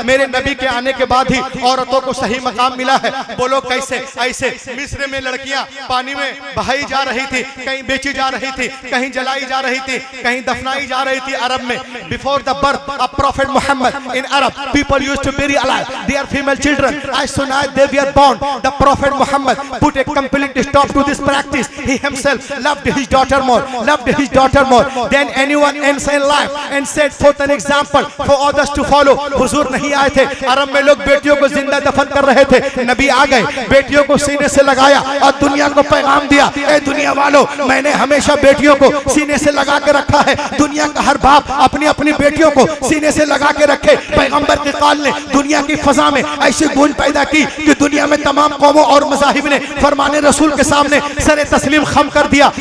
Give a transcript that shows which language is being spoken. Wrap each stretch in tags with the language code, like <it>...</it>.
<hi>मेरे नबी के आने के बाद ही औरतों को सही मकाम मिला है। बोलो कैसे? ऐसे मिस्र में लड़कियां पानी में बहाई जा रही थी, कहीं बेची जा रही थी, कहीं जलाई जा रही थी, कहीं दफनाई जा रही थी। अरब में</hi> <en>Before the birth of prophet Muhammad in Arab people used to bury alive their female children as soon as they were born. The prophet Muhammad put a complete stop to this practice. He himself loved his daughter more than anyone else in life and set forth an example for others to follow.</en> <hi>हुजूर नहीं आए थे, अरब में लोग बेटियों को जिंदा दफन कर रहे थे। नबी आ गए, बेटियों को सीने से लगाया और दुनिया को पैगाम दिया, ए दुनिया वालों, मैंने हमेशा बेटियों को सीने से लगा के रखा है। दुनिया का हर बाप अपनी अपनी बेटियों को सीने से लगा के रखे। पैगंबर के काल ने दुनिया की फजा में ऐसी गूंज पैदा की कि दुनिया में तमाम कौमों और मज़ाहिब ने फरमाने रसूल के सामने सरे तस्लीम खम कर दिया।</hi>